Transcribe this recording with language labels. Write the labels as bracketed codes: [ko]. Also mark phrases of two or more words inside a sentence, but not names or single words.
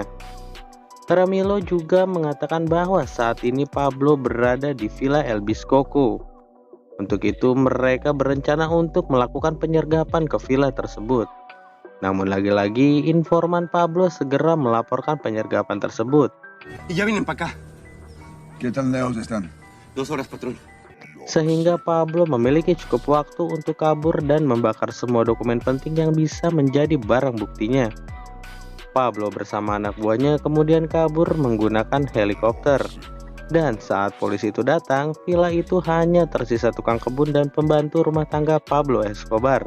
[id] Jaramillo juga mengatakan bahwa saat ini Pablo berada di Villa El Biscoco. Untuk itu mereka berencana untuk melakukan penyergapan ke villa tersebut. Namun lagi-lagi informan Pablo segera melaporkan penyergapan tersebut. [es] Y ya vienen para acá. ¿Qué tan lejos están? 2 horas, patrón. [id] Sehingga Pablo memiliki cukup waktu untuk kabur dan membakar semua dokumen penting yang bisa menjadi barang buktinya. Pablo bersama anak buahnya kemudian kabur menggunakan helikopter. Dan saat polisi itu datang, villa itu hanya tersisa tukang kebun dan pembantu rumah tangga Pablo Escobar.